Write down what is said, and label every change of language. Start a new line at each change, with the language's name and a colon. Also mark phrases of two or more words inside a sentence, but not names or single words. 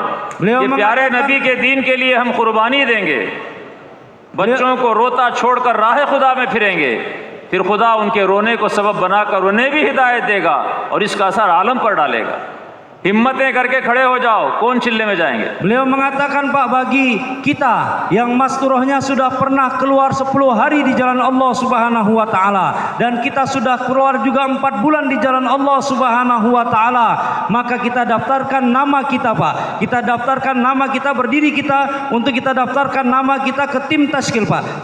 Hindi: ये प्यारे नबी के दीन के लिए हम कुर्बानी देंगे, बच्चों को रोता छोड़कर राह खुदा में फिरेंगे, फिर खुदा उनके रोने को सबब बनाकर उन्हें भी हिदायत देगा और इसका असर आलम पर डालेगा। हिम्मतें करके खड़े हो जाओ, कौन चिल्ले में जाएंगे?
Indonesian: Beliau mengatakan Pak, bagi kita yang masturahnya sudah pernah keluar 10 hari di jalan Allah
Arabic: سبحانه وتعالى,
Indonesian: dan kita sudah keluar juga 4 bulan di jalan Allah
Arabic: سبحانه وتعالى,
Indonesian: maka kita daftarkan nama kita Pak. Kita daftarkan nama kita, berdiri kita untuk kita daftarkan nama kita ke tim tashkil Pak.